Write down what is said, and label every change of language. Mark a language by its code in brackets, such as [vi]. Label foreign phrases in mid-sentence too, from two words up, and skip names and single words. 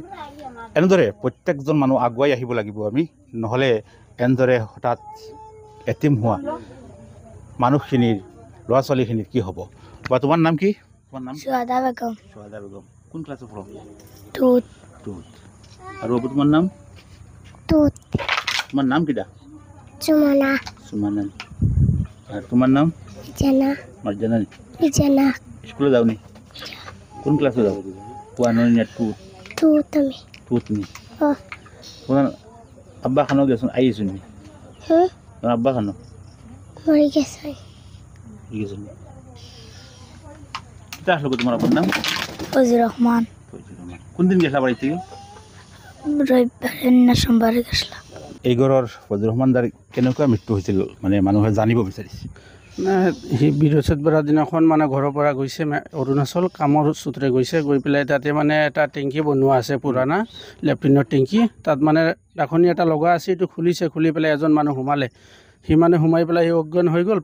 [as] এনেদৰে প্ৰত্যেকজন মানুহ আগুৱাই আহিব লাগিব আমি, নহ'লে এনেদৰে হঠাৎ এটিম হোৱা মানুহখিনিৰ ল'ৰা ছোৱালীখিনিৰ কি হ'ব। বা তোমাৰ নাম কি? তোমাৰ নাম? সুহাদা বেগম। সুহাদা বেগম। কোন ক্লাছত পঢ়া? 2ত। আৰু তোমাৰ নাম? 2ত। তোমাৰ নাম কিটা? সুমনা। [syl] সুমনা। আর তোমার নাম? জানা। মার্জানা। জানা। স্কুলে যাও নি? কোন ক্লাসে যাও? 1 না 2? 2ত আমি। 2ত নি? তোমার আব্বা খানো গেছুন আইছুন নি? তোমার আব্বা খানো? মরি গেছে। গেছুন। কিতা আসলো তোমার আব্বার নাম? ফজলুর রহমান। কোন দিন গেছলা বাড়ি থেকে? রবিবারে না সোমবারে গেছলা। [as] এই ঘৰৰ ফজলুৰ ৰহমান দাৰ কেনেকুৱা মৃত্যু হৈছিল মানে মানুহে জানিব বিচাৰিছে। সি বৃহস্পতিবাৰৰ দিনাখন মানে ঘৰৰ পৰা গৈছে অৰুণাচল কামৰ সূত্ৰে গৈছে, গৈ পেলাই তাতে মানে এটা টেংকি বনোৱা আছে পুৰণা লেট্ৰিনৰ টেংকি, তাত মানে দাখনি এটা লগা আছে, এইটো খুলিছে, খুলি পেলাই এজন মানুহ সোমালে, সি মানে সোমাই পেলাই সি অজ্ঞান হৈ গ'ল।